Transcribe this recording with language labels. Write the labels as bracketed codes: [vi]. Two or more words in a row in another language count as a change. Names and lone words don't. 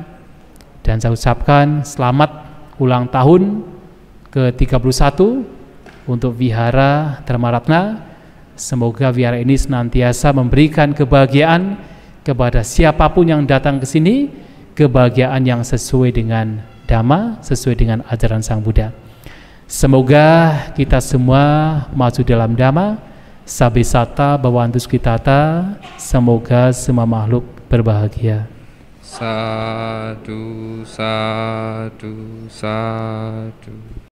[id] Dan saya ucapkan selamat ulang tahun ke-31 untuk Vihara Dharmaratna. Semoga Vihara ini senantiasa memberikan kebahagiaan kepada siapapun yang datang ke sini, kebahagiaan yang sesuai dengan Dhamma, sesuai dengan ajaran Sang Buddha. Semoga kita semua maju dalam Dhamma, [pi] sabbe satta bhavantu sukhitata, [id] semoga semua makhluk berbahagia. [pi] Sadu, sadu, sadu.